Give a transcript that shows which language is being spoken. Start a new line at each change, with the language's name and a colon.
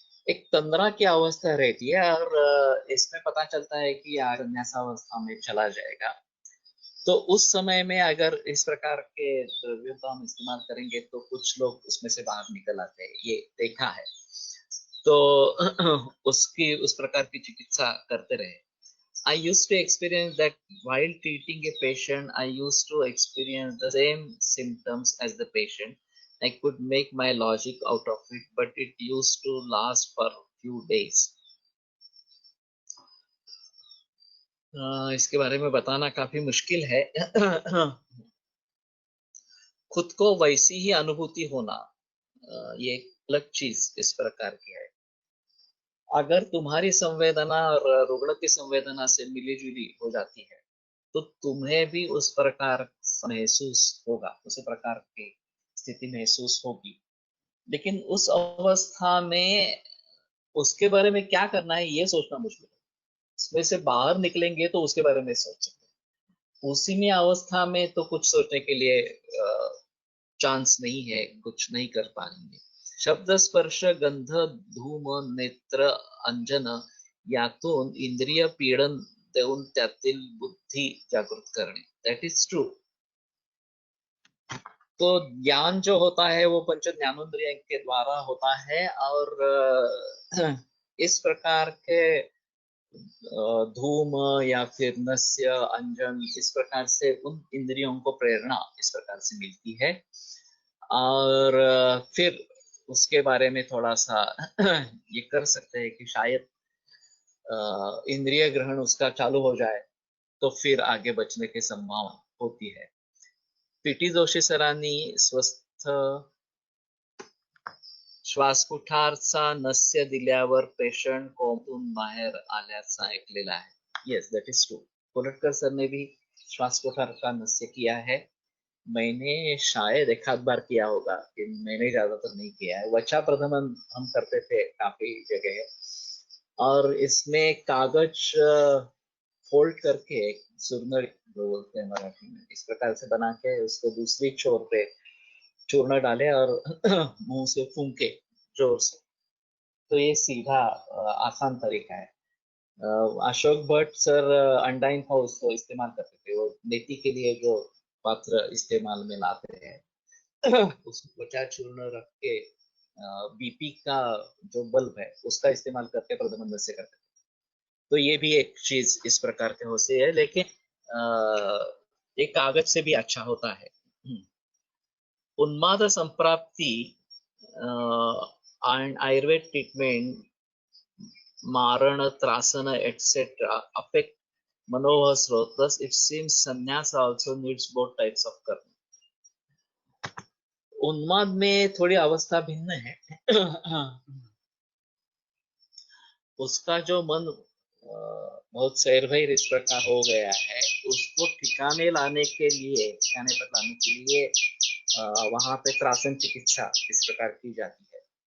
Hindi: एक तंद्रा की अवस्था रहती है और इसमें पता चलता है कि संन्यासावस्था में चला जाएगा। तो उस समय में अगर इस प्रकार के द्रव्यों का हम इस्तेमाल करेंगे तो कुछ लोग उसमें से बाहर निकल आते हैं, ये देखा है। तो उसकी उस प्रकार की चिकित्सा करते रहे।
English: I used to experience that while treating a patient, I used to experience the same symptoms as the patient. I could make my logic out of it, but it used to last for few days.
Hindi: इसके बारे में बताना काफी मुश्किल है। खुद को वैसी ही अनुभूति होना, ये एक अलग चीज इस प्रकार की है। अगर तुम्हारी संवेदना और रुग्ण की संवेदना से मिली जुली हो जाती है तो तुम्हें भी उस प्रकार महसूस होगा, उसी प्रकार की स्थिति महसूस होगी। लेकिन उस अवस्था में उसके बारे में क्या करना है ये सोचना मुश्किल है। उसमें से बाहर निकलेंगे तो उसके बारे में सोचेंगे, उसी में अवस्था में तो कुछ सोचने के लिए चांस नहीं है, कुछ नहीं कर पाएंगे।
Marathi: शब्द स्पर्श गंध धूम नेत्र अंजन यातून इंद्रिय पीडन देऊन त्यातील बुद्धी जागृत करणे,
English: That is true.
Hindi: तो ज्ञान जो होता है वो पंच ज्ञानेंद्रिय के द्वारा होता है, और इस प्रकार के धूम या फिर नस्य, अंजन, इस प्रकार से उन इंद्रियों को प्रेरणा इस प्रकार से मिलती है। और फिर उसके बारे में थोड़ा सा ये कर सकते हैं कि शायद इंद्रिय ग्रहण उसका चालू हो जाए तो फिर आगे बचने की संभावना होती है।
Marathi: पीटी जोशी सरांनी स्वस्थ श्वासकोठारचा नस्य दिल्यावर पेशंट कोमातून बाहेर आल्याचं ऐकलेलं आहे।
English: Yes, that is true.
Hindi: Kolatkar sir ने भी श्वासकोठार का नस्य किया है। मैंने शायद एक आध बार किया होगा, कि मैंने ज्यादातर नहीं किया है। वचा प्रथमन हम करते थे काफी जगह, और इसमें कागज फोल्ड करके सुरनड़ जो बोलते हैं मराठी में, इस प्रकार से बना के उसको दूसरी छोर पे चूर्ण डाले और मुंह से फूंके जोर से, तो ये सीधा आसान तरीका है। अशोक भट्ट सर अंडाइन हाउस को इस्तेमाल करते थे, वो नेति के लिए जो पात्र इस्तेमाल में लाते हैं उसमें त्वचा चूर्ण रख के बीपी का जो बल्ब है उसका इस्तेमाल करके प्रबंधन से करते थे। तो ये भी एक चीज इस प्रकार के होती है, लेकिन ये कागज से भी अच्छा होता है।
English: उन्माद संप्राप्ति and Ayurved treatment, maran, trasana, etc. affect manohar sroth. Thus, it seems sannyas also needs both types of karma.
Hindi: उन्माद में थोड़ी अवस्था भिन्न है। उसका जो मन बहुत सैरभैर इस प्रकार हो गया है, उसको ठिकाने लाने के लिए, ठिकाने पर लाने के लिए वहां पे त्रासन चिकित्सा इस प्रकार की जाती है।